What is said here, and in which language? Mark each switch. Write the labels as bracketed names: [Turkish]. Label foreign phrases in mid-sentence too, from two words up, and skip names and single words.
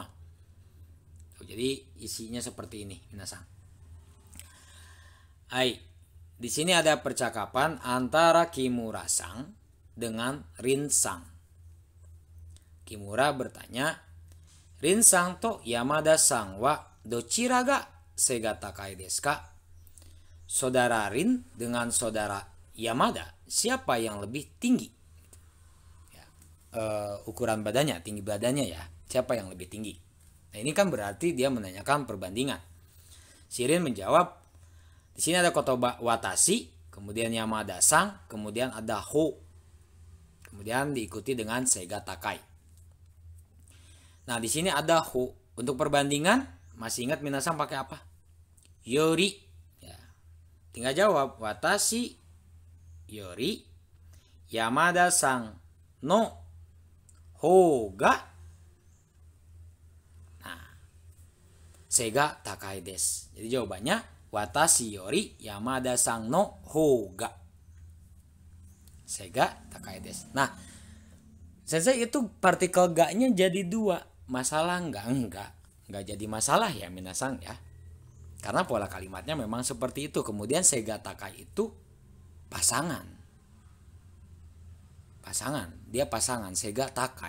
[Indonesian] Jadi isinya seperti ini, minasang. Hai, di sini ada percakapan antara Kimura-sang dengan Rin-sang. Kimura bertanya, [Japanese] リンさんと山田さんはどちらが背が高いですか? [Indonesian] Saudara Rin dengan saudara Yamada, siapa yang lebih tinggi? Ya, ukuran badannya, tinggi badannya ya, siapa yang lebih tinggi? Nah, ini kan berarti dia menanyakan perbandingan. Shirin menjawab, di sini ada [Japanese] 言葉 私, [Indonesian] kemudian Yamada-sang, kemudian ada ho. Kemudian diikuti dengan [Japanese] 背が高い. [Indonesian] Nah, di sini ada ho. Untuk perbandingan, masih ingat minasang pakai apa? Yori. Ya. Tinggal jawab, [Japanese] 私より山田さんの方が背が高いです. [Indonesian] Jadi jawabannya [Japanese] 私より山田さんの方が背が高いです. [Indonesian] Nah, sensei itu partikel ga-nya jadi 2. Masalah enggak jadi masalah ya minasang ya. Karena pola kalimatnya memang seperti itu. Kemudian [Japanese] 背が高い [Indonesian] itu pasangan. Dia pasangan [Japanese] 背が高い.